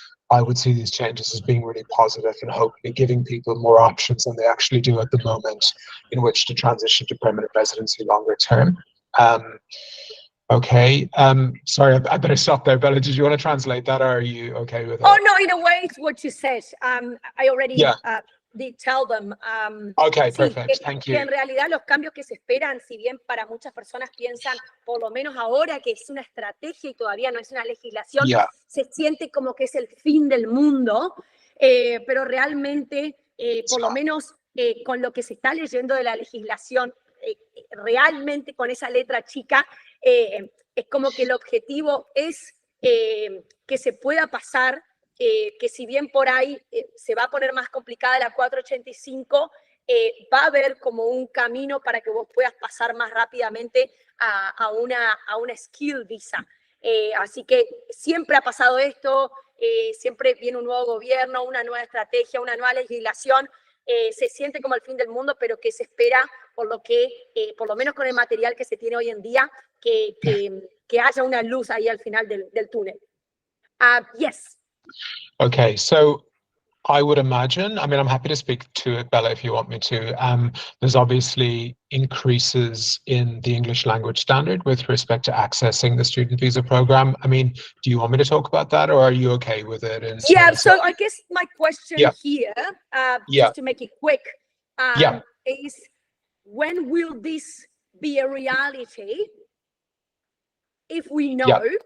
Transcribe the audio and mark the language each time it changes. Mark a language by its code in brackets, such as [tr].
[en] I would see these changes as being really positive and hopefully giving people more options than they actually do at the moment in which to transition to permanent residency longer term. Okay, sorry, I better stop there. Bella, did you want to translate that, or are you okay with it? Oh, no, in a way, it's what you said. I already did tell them. Okay, [es] sí, [en] perfect. Thank you. [es] Que en realidad los cambios que se esperan, si bien para muchas personas piensan, por lo menos ahora, que es una estrategia y todavía no es una legislación, se siente como que es el fin del mundo, pero realmente, por lo menos con lo que se está leyendo de la legislación, realmente con esa letra chica, es como que el objetivo es que se pueda pasar, que si bien por ahí se va a poner más complicada la 485, va a haber como un camino para que vos puedas pasar más rápidamente a una skill visa. Así que siempre ha pasado esto, siempre viene un nuevo gobierno, una nueva estrategia, una nueva legislación. Se siente como el fin del mundo, pero que se espera, por lo menos con el material que se tiene hoy en día, que haya una luz ahí al final del túnel. Yes. [en] Okay, so I would imagine. I mean, I'm happy to speak to it, Bella, if you want me to. There's obviously increases in the English language standard with respect to accessing the student visa program. I mean, do you want me to talk about that, or are you okay with it? Yeah, so I guess my question here, just to make it quick, is when will this be a reality if we know?